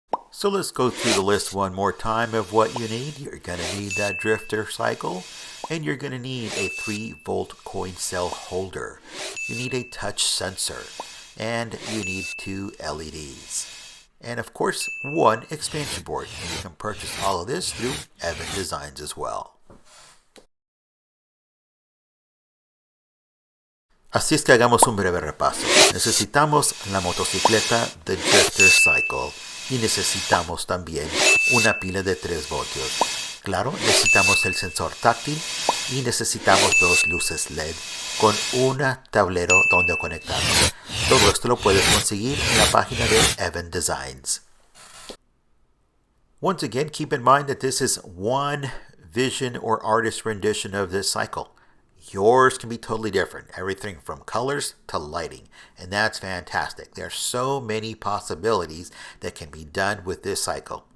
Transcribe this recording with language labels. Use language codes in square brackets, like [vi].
[en] So let's go through the list one more time of what you need. You're going to need that drifter cycle, and you're going to need a 3-volt coin cell holder. You need a touch sensor, and you need 2 LEDs. And of course, 1 expansion board. And you can purchase all of this through Evan Designs as well. [es] Así es que hagamos un breve repaso. Necesitamos la motocicleta de Drifter Cycle y necesitamos también una pila de 3 voltios. Claro, necesitamos el sensor táctil y necesitamos 2 luces LED con un tablero donde conectarlo. Todo esto lo puedes conseguir en la página de Evan Designs. [en] Once again, keep in mind that this is one vision or artist rendition of this cycle. Yours can be totally different, everything from colors to lighting, and that's fantastic. There are so many possibilities that can be done with this cycle.